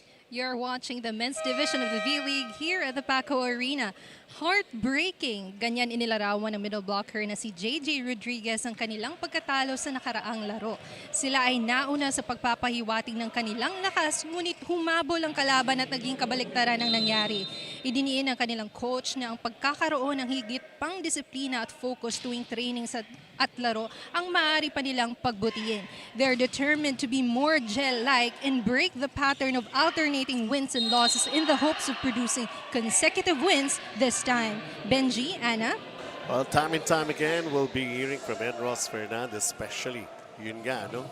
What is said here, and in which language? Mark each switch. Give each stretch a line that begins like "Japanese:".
English: You're watching the men's division of the V-League here at the Paco Arena. Heartbreaking.
Filipino: Ganyan inilarawan ng middle blocker na si JJ Rodriguez ang kanilang pagkatalo sa nakaraang laro. Sila ay nauna sa pagpapahiwatig ng kanilang lakas, ngunit humabol ang kalaban at naging kabaliktaran ang nangyari. Idiniin ng kanilang coach na ang pagkakaroon ng higit pang disiplina at focus tuwing training at laro ang maaari pa nilang pagbutihin.
English: They're determined to be more gel-like and break the pattern of alternating wins and losses in the hopes of producing consecutive wins this time. Benji, Anna? Well, time and time again, we'll be hearing from Enros Fernandez, especially
Filipino: yun nga, no?